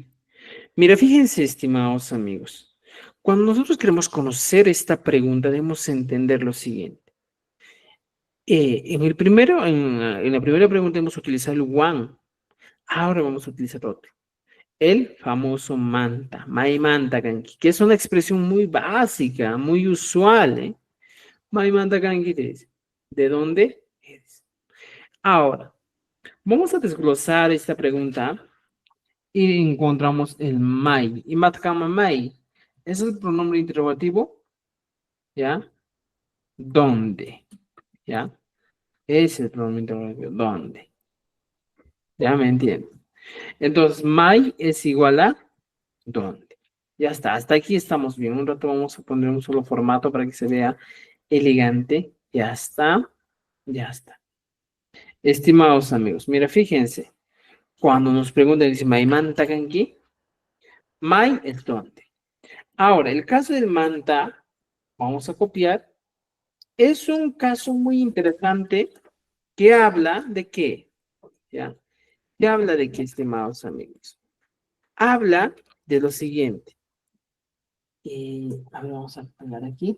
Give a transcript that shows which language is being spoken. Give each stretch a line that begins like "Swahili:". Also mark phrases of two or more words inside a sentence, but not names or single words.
Spanish: Mira, fíjense, estimados amigos. Cuando nosotros queremos conocer esta pregunta, debemos entender lo siguiente. En la primera pregunta hemos utilizado el one. Ahora vamos a utilizar otro. El famoso manta,
Quechua: Maimanta Kanki,
Spanish: que es una expresión muy básica, muy usual, ¿eh?
Quechua: Maimanta Kanki
Spanish: te dice, ¿de dónde eres? Ahora, vamos a desglosar esta pregunta y encontramos el mai. Y
Quechua: matkama mai
Spanish: es el pronombre interrogativo, ¿ya? ¿Dónde? ¿Ya? Es el pronombre interrogativo, ¿dónde? ¿Ya me entienden? Entonces, mai es igual a ¿dónde? Ya está, hasta aquí estamos bien. Un rato vamos a poner un solo formato para que se vea elegante. Ya está, ya está. Estimados amigos, mira, fíjense. Cuando nos preguntan, dice,
Quechua: ¿Mai manta kanki?
Spanish: Mai es dónde. Ahora, el caso del manta, vamos a copiar, es un caso muy interesante que habla de qué, ¿ya? ¿Qué habla de qué, estimados amigos? Habla de lo siguiente. A ver, vamos a poner aquí.